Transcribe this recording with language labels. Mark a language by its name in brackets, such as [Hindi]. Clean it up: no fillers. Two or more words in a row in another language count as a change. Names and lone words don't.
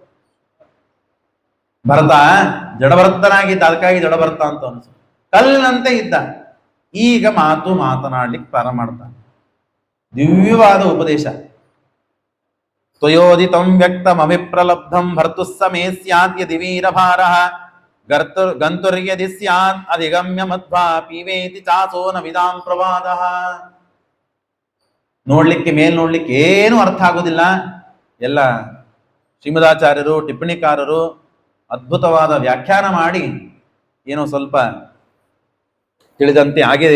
[Kannada] ಭರತ ಜಡಭರತನಾಗಿದ್ದ, ಅದಕ್ಕಾಗಿ ಜಡಭರತ ಅಂತ ಅನಿಸು, ಕಲ್ಲಿನಂತೆ ಇದ್ದ. ಈಗ ಮಾತನಾಡ್ಲಿಕ್ಕೆ ಪ್ರಾರಂಭ ಮಾಡ್ತಾನೆ. ದಿವ್ಯವಾದ ಉಪದೇಶ. [Sanskrit] ತ್ವಯೋದಿತಂ ವ್ಯಕ್ತಂ ಅಭಿಪ್ರಲಬ್ಧಂ ಭರ್ತುಃ ಸಮೇ ಸ್ಯಾತ್ ಯದಿ ವೀರಭಾರಃ ಗಂತುರ್ಯದಿ ಸ್ಯಾತ್ ಅಧಿಗಮ್ಯ ಮಧ್ವಾ ಪೀವೇತಿ ಚಾಸೋ ನ ವಿದಾಂ ಪ್ರವಾದಃ. [Kannada] ನೋಡ್ಲಿಕ್ಕೆ ಏನು ಅರ್ಥ ಆಗೋದಿಲ್ಲ. ಎಲ್ಲ ಶ್ರೀಮದಾಚಾರ್ಯರು, ಟಿಪ್ಪಣಿಕಾರರು ಅದ್ಭುತವಾದ ವ್ಯಾಖ್ಯಾನ ಮಾಡಿ ಏನೋ ಸ್ವಲ್ಪ ತಿಳಿದಂತೆ ಆಗಿದೆ.